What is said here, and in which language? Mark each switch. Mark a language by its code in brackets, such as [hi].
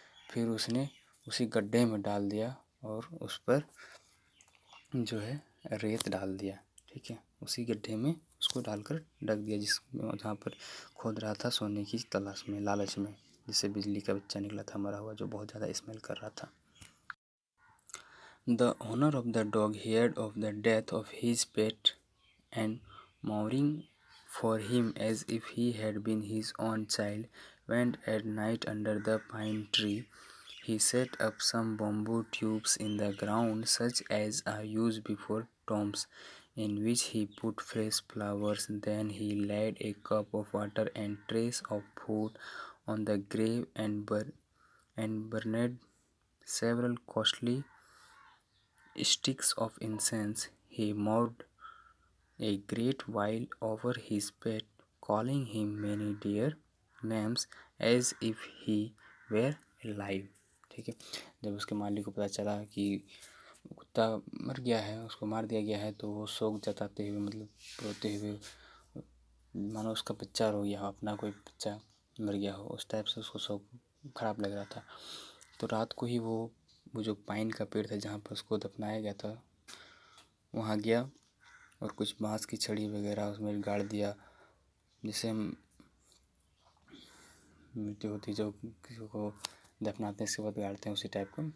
[hi] फिर उसने उसी गड्ढे में डाल दिया और उस पर जो है रेत डाल दिया, ठीक है, उसी गड्ढे में उसको डालकर ढक दिया जहाँ पर खोद रहा था सोने की तलाश में, लालच में, जिससे बिजली का बच्चा निकला था मरा हुआ, जो बहुत ज़्यादा स्मेल कर रहा था। [en] The owner of the dog heard of the death of his pet and, mouring for him as if he had been his own child, went at night under the pine tree. He set up some bamboo tubes in the ground, such as are used before tombs, in which he put fresh flowers. Then he laid a cup of water and trays of food on the grave and burned several costly sticks of incense. He mourned a great while over his pet, calling him many dear names as if he were alive. [hi] ठीक है, जब उसके मालिक को पता चला कि कुत्ता मर गया है, उसको मार दिया गया है, तो वो शोक जताते हुए, मतलब रोते हुए, मानो उसका बच्चा रो गया हो, अपना कोई बच्चा मर गया हो, उस टाइप से उसको शोक खराब लग रहा था। तो रात को ही वो जो पाइन का पेड़ था जहाँ पर उसको दफनाया गया था, वहाँ गया और कुछ बाँस की छड़ी वगैरह उसमें गाड़ दिया, जिससे हम मृत्यु होती जो किसी को दफनाते हैं इसके बाद गाड़ते हैं, उसी टाइप का।